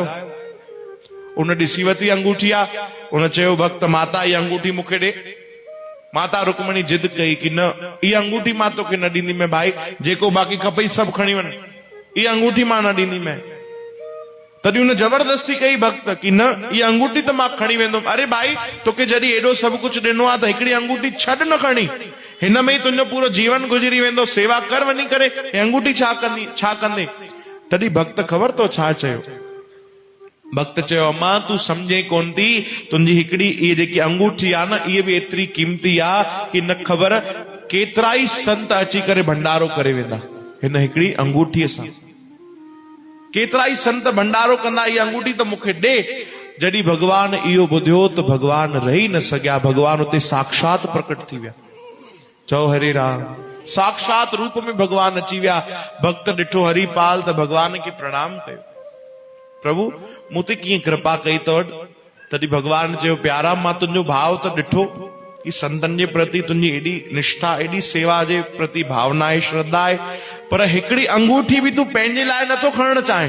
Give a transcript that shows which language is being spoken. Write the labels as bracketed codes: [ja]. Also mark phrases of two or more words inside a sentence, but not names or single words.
[sd] उन ॾिसी वरिती अंगूठी आहे, उन चयो भक्त माता इहा अंगूठी मूंखे ॾे। माता रुक्मणी जिद कई कि न इहा अंगूठी मां तोखे न ॾींदी मैं भाई, जेको बाक़ी खपई सभु खणी वञ, इहा अंगूठी मां न ॾींदी मैं। तॾहिं हुन जबरदस्ती कई भक्त कि न इहा अंगूठी त मां खणी वेंदुमि। अरे भाई तोखे जॾहिं एॾो सभु कुझु ॾिनो आहे त हिकिड़ी अंगूठी छॾ न खणी, हिन में ई तुंहिंजो पूरो जीवन गुज़री वेंदो, सेवा कर वञी करे, हे अंगूठी छा कंदे? तॾहिं भक्त ख़बर तो छा चयो? भक्त चयो अम्मा तूं सम्झे कोन थी, तुंहिंजी हिकिड़ी इहा जेकी अंगूठी आहे न इहा बि एतिरी कीमती आहे कि न ख़बर केतिरा ई संत अची करे भंडारो करे वेंदा हिन हिकिड़ी अंगूठीअ सां। केतिरा ई संत भंडारो कंदा, इहा अंगूठी त मूंखे ॾे। जॾहिं भगवान इहो ॿुधियो त भगवान रही न सघिया, भगवान उते साक्षात प्रकट थी विया। चओ हरे राम। साक्षात रूप में भगवान अची विया। भक्त ॾिठो हरिपाल त भगवान खे प्रणाम कयो, प्रभु मूं ते कीअं कृपा कई अथव? तॾहिं भगवान चयो प्यारा मां तुंहिंजो भाव त ॾिठो कि संतनि जे प्रति तुंहिंजी एॾी निष्ठा, एॾी सेवा जे प्रति भावना आहे, श्रद्धा आहे, पर हिकिड़ी अंगूठी बि तूं पंहिंजे लाइ नथो खणणु चाहीं।